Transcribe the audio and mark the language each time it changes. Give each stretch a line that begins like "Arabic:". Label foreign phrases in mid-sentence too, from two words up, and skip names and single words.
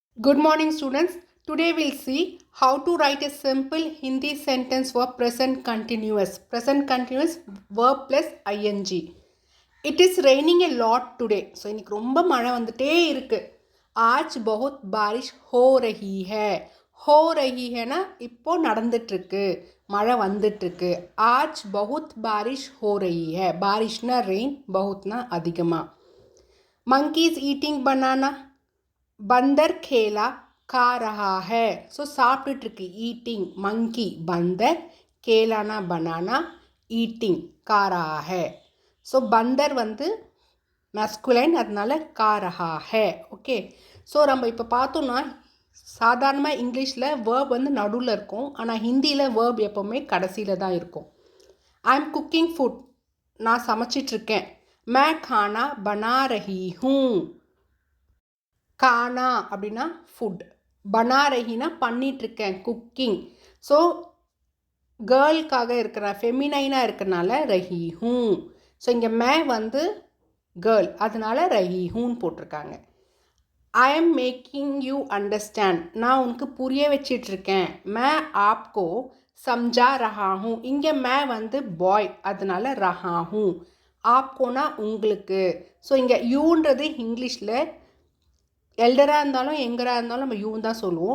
English: Good morning students. Today we'll see how to write a simple Hindi sentence for present continuous. Present continuous verb plus ing. It is raining a lot today.
Tamil: So இன்னைக்கு ரொம்ப மழை வந்துட்டே இருக்கு.
Hindi: आज बहुत बारिश हो रही है. हो रही है ना
Tamil: இப்போ நடந்துட்டு இருக்கு. மழை வந்துட்டு இருக்கு.
Hindi: आज बहुत बारिश हो रही है.
Tamil: बारिशனா rain, बहुतना அதிகமா.
English: Monkey is eating banana.
Hindi: बंदर खेला खा रहा है.
Tamil: ஸோ சாப்பிட்டுட்டு இருக்கு.
English: eating monkey
Hindi: बंदर, केलाना
English: banana, eating
Hindi: खा रहा है.
Tamil: ஸோ பந்தர் வந்து மஸ்குலைன், அதனால
Hindi: खा रहा है.
Tamil: ஓகே, ஸோ நம்ம இப்போ பார்த்தோம்னா சாதாரணமாக இங்கிலீஷில் வேர்ப் வந்து நடுவில் இருக்கும், ஆனால் ஹிந்தியில் வேர்ப் எப்போவுமே கடைசியில் தான் இருக்கும்.
English: I am cooking food,
Tamil: நான் சமைச்சிட்ருக்கேன்.
Hindi: மே खाना बना रही हूँ.
Tamil: கானா அப்படின்னா ஃபுட்,
Hindi: बना रहीना
Tamil: பண்ணிகிட்ருக்கேன், குக்கிங். ஸோ கேர்ளுக்காக இருக்கிற ஃபெமினைனாக இருக்கிறனால
Hindi: रही हू.
Tamil: ஸோ இங்கே மே வந்து கேர்ள், அதனால
Hindi: रही हून्नु
Tamil: போட்டிருக்காங்க.
English: I am making you understand,
Tamil: நான் உனக்கு புரிய வச்சிட்ருக்கேன்.
Hindi: मे आपको समझा रहा हू.
Tamil: இங்கே மே வந்து பாய், அதனால
Hindi: रहा हू.
Tamil: ஆப்கோனா உங்களுக்கு. ஸோ இங்கே யூன்றது இங்கிலீஷில் எல்டராக இருந்தாலும் எங்கராக இருந்தாலும் நம்ம யூன்னு தான் சொல்லுவோம்.